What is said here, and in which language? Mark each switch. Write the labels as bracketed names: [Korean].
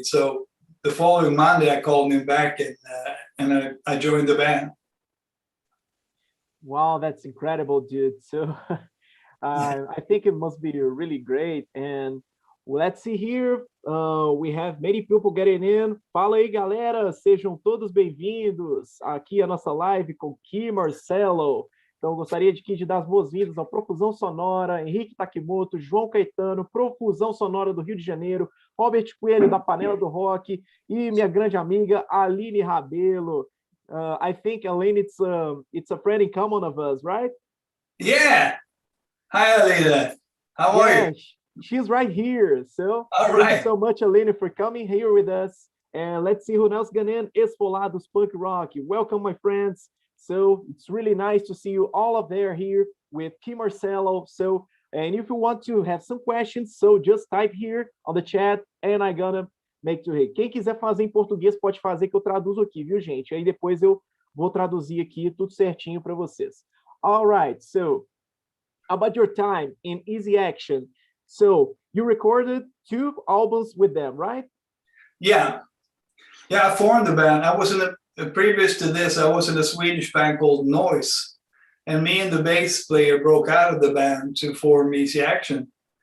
[English] So the following Monday, I called him back and I joined the band. Wow, that's incredible, dude. So I think it must be really great. And Let's see here. We have many people getting in. [Portuguese] Fala aí, galera. Sejam todos bem-vindos aqui à nossa live com Kee Marcello. Então, gostaria de dar as boas-vindas ao Profusão Sonora, Henrique Takimoto, João Caetano, Profusão Sonora do Rio de Janeiro, Robert Coelho, da Panela do Rock, e minha grande amiga Aline Rabelo. [English] I think, Aline, it's a friend in common of us, right? Yeah. Hi, Aline. How are you? She's right here. So Thank you so much, Aline, for coming here with us. And let's see who else got in. Esfolados Punk Rock. Welcome, my friends. So it's really nice to see you all up there here with Kee Marcello. So, and if you want to have some questions, so just type here on the chat and I'm gonna make to read. [Portuguese] Quem quiser fazer em português pode fazer que eu traduzo aqui, viu, gente? Aí depois eu vou traduzir aqui tudo certinho para vocês. [English] All right. So, about your time in Easy Action. So you recorded 2 albums with them, right? Yeah. I formed the band. I was previous to this, I was in a Swedish band called Noise. And me and the bass player broke out of the band to form Easy Action.